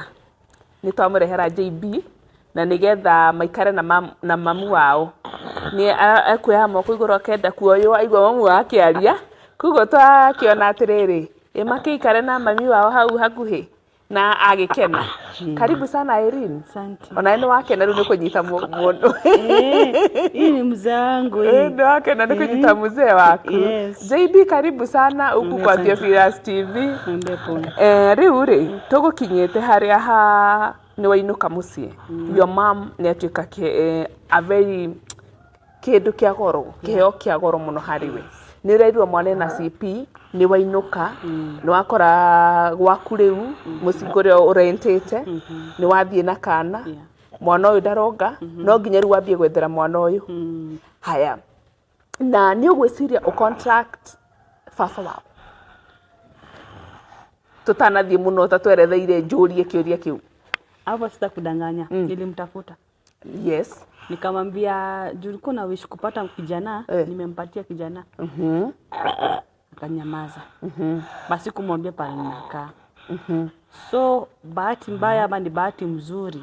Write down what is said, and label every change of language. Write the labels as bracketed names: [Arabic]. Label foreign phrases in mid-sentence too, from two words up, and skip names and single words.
[Kikuyu] Nĩ twamũrehera JB na nigetha maikare na mamu wao. Ni akuoya moko igũrũ akenda kuoywo aigua mamu wao akĩaria. Koguo twakiona atĩrĩrĩ, makĩikare na mami wao hau hakuhĩ na agĩkena. [Swahili] Karibu sana Irene. Asante. [Kikuyu] Ona nĩ wakena rĩu nĩ kũnyita mũndũ. [Swahili] Hii ni mzee wangu hii. [Kikuyu] Nĩ wakena nĩ kũnyita mzee waku. [English] Yes. [Swahili] JB karibu sana huku kwa Theophilus TV. [Kikuyu] Rĩu rĩ tũgũkinyĩte harĩa nĩ wainũka mũciĩ. [English] Your mom [Kikuyu] nĩ atuĩka [English] a very [Kikuyu] kĩndũ kĩa goro, kĩheo kĩa goro mũno harĩ we. Nĩ ũrerirwo mwana na CP, nĩ wainũka, nĩ wakora gwaku rĩu mũciĩ kũrĩa ũrentĩte, nĩ wathiĩ na kana, mwana ũyũ ndaronga, no nginya rĩu wambie gwethera mwana ũyũ. Haya, na nĩ ũgwĩciria contract baba wao. Tũtanathiĩ mũno ta tweretheire njũrie kĩũria kĩu. [Swahili] Hapo sita kudanganya, nilimtafuta. [English] Yes. [Swahili] Nikamwambia julikuwa na wish kupata kijana, nimempatia kijana. Akanyamaza. Basi kumwambia pale ninakaa. So bahati mbaya ama ni bahati mzuri.